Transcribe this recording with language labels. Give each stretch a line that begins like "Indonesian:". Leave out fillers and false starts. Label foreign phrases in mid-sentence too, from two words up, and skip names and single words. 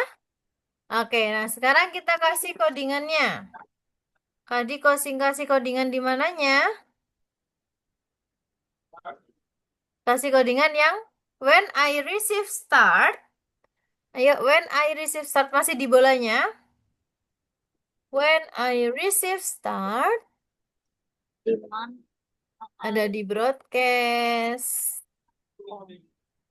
Indonesian: Oke, nah sekarang kita kasih codingannya. Tadi kasih codingan di mananya? Kasih codingan yang
English: when I receive start.
Indonesian: Ayo,
English: when I receive start
Indonesian: masih di bolanya.
English: When I receive start
Indonesian: Di mana? ada di broadcast.